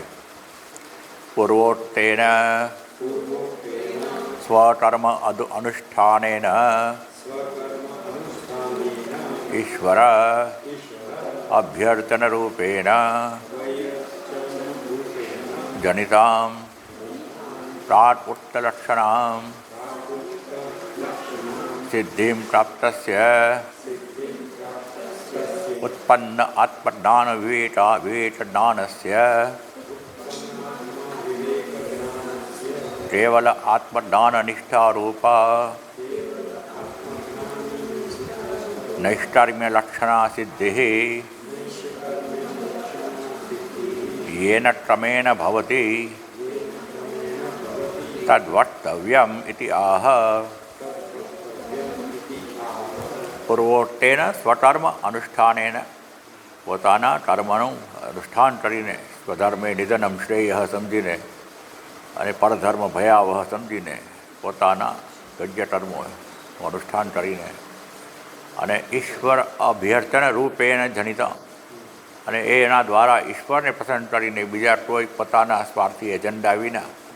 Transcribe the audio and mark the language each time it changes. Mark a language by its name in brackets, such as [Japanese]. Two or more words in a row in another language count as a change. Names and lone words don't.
[Sanskrit] પૂર્વોક્તેન સ્વકર્મ અનુષ્ઠાનેન ઈશ્વર અભ્યર્ચનરૂપેણ જનિતાં પ્રાક ઉક્તલક્ષણાં સિદ્ધિં પ્રાપ્તસ્ય उत्पन्न आत्मज्ञान विवेकज्ञानस्य केवल आत्मज्ञाननिष्ठारूपा नैष्कर्म्यलक्षणा सिद्धिः येन क्रमेण भवति तद्वक्तव्यम् इति आह. પૂર્વોક્તેન સ્વકર્મ અનુષ્ઠાનેન, [Gujarati] પોતાના કર્મનું અનુષ્ઠાન કરીને, [Sanskrit] સ્વધર્મે નિધનમ શ્રેય [Gujarati] સમજીને અને પરધર્મ ભયાવહ સમજીને પોતાના યોગ્ય કર્મોનું અનુષ્ઠાન કરીને અને [Sanskrit] ઈશ્વર અભ્યર્ચન રૂપેણ જનિતા, [Gujarati] અને એના દ્વારા ઈશ્વરને પસંદ કરીને બીજા કોઈ પોતાના સ્વાર્થી એજન્ડા વિના